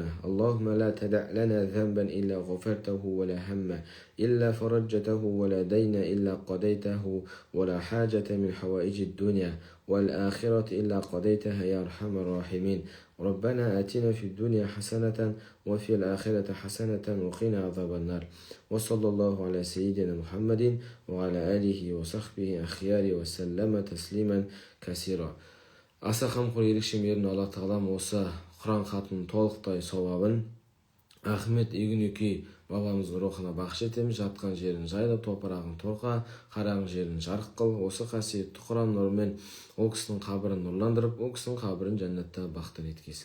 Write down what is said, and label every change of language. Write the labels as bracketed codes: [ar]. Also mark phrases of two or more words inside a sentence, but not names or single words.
[ar] اللهم لا تدع لنا ذنبا إلا غفرته ولا هم إلا فرجته ولا دين إلا قضيته ولا حاجة من حوائج الدنيا والآخرة إلا قضيتها يا أرحم الراحمين. ربنا آتنا في الدنيا حسنة وفي الآخرة حسنة وقنا عذاب النار. وصلى الله على سيدنا محمد وعلى آله وصحبه أخيار وسلم تسليما كثيرا. [kk] Аса қамқор ерекше мейірімді Алла Тағалам осы Құран хатының толықтай сауабын Ахмет Игнюки бабамыздың рухына бақш етеміз. Жатқан жерін жайла, топырағын торқа, қараңғы жерін жарық қыл. Осы қасиетті Құран нұрымен ол кісінің қабірін нұрландырып, ол кісінің қабірін жәннатта бақтар еткесін.